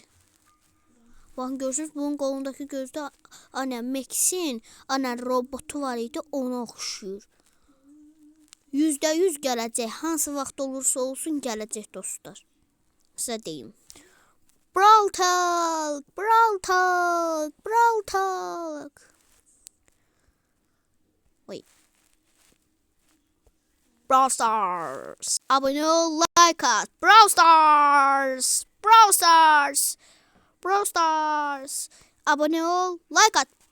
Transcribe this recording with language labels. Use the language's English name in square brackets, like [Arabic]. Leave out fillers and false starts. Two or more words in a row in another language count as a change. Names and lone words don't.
[Azerbaijani] Bakın görürsünüz, bunun qolundakı gözdə Max'in robotu var idi, ona oxşuyur. %100 gələcək. Hansı vaxt olursa olsun gələcək dostlar. Sizə deyim. Brawl Talk, Brawl Talk, Brawl Talk. Wait. Brawl Stars. Abone ol, like at. Brawl Stars. Brawl Stars. Brawl Stars. Abone ol, like at.